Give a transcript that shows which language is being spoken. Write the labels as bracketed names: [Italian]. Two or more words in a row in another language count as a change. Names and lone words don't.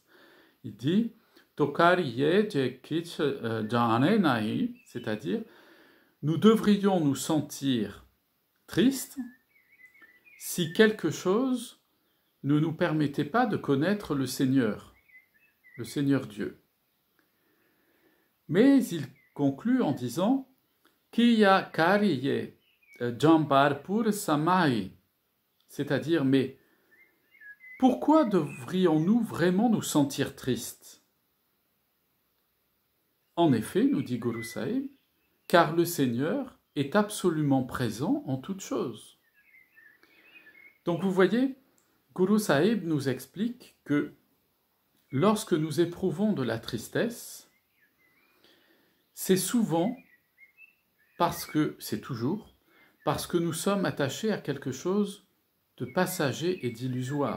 [French] Il dit c'est-à-dire, nous devrions nous sentir tristes si quelque chose ne nous permettait pas de connaître le Seigneur Dieu. Mais il conclut en disant [Punjabi] ਕਿਆ ਕਰੀਐ ਜੰਬਰਪੁਰ ਸਮਾਈ, [French] c'est-à-dire, mais pourquoi devrions-nous vraiment nous sentir tristes? En effet, nous dit Guru Sahib, car le Seigneur est absolument présent en toutes choses. Donc vous voyez, Guru Sahib nous explique que lorsque nous éprouvons de la tristesse, c'est souvent toujours parce que nous sommes attachés à quelque chose de passager et d'illusoire.